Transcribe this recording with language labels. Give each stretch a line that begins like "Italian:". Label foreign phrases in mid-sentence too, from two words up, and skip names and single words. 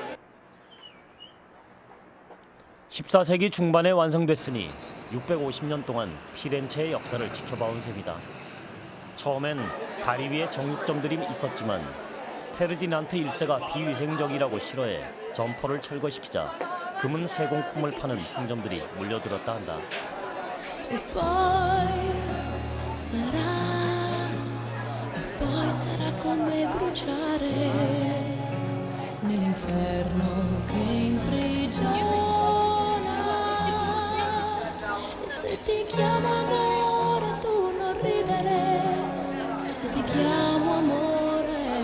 Korean: 14세기 중반에 완성됐으니 650년 동안 피렌체의 역사를 지켜봐온 셈이다. 처음엔 다리 위에 정육점들이 있었지만 페르디난트 1세가 비위생적이라고 싫어해 점포를 철거시키자 금은 세공품을 파는 상점들이 몰려들었다 한다.
Italian: E poi sarà come bruciare nell'inferno che imprigiona. E se ti chiamo amore tu non ridere, se ti chiamo amore.